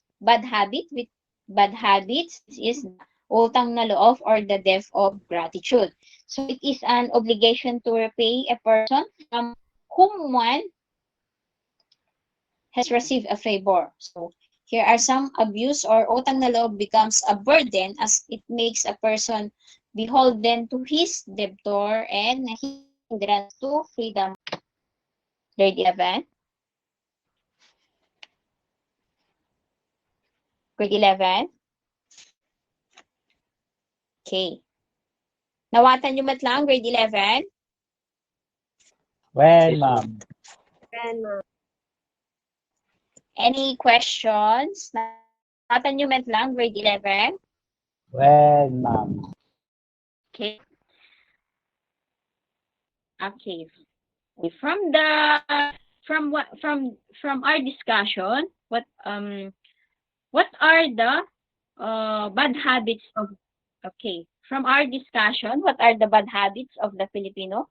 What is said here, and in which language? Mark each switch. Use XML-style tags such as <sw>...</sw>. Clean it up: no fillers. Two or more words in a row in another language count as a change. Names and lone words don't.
<en>Bad habits is</en> <tl>utang na loob</tl> <en>or the debt of gratitude. So it is an obligation to repay a person from whom one has received a favor. So here are some abuse or</en> <tl>utang na loob</tl> <en>becomes a burden as it makes a person beholden to his debtor and hindrance to freedom. Grade 11. Grade 11? Okay.</en> <ilo>Nawatan nyo mat lang,</ilo> <en>grade 11? When, Yes, ma'am. Any questions?</en> <ilo>Nawatan nyo mat lang,</ilo> <en>grade 11? When, ma'am. Okay. Okay. From our discussion, what are the bad habits of from our discussion, what are the bad habits of the Filipino?</en>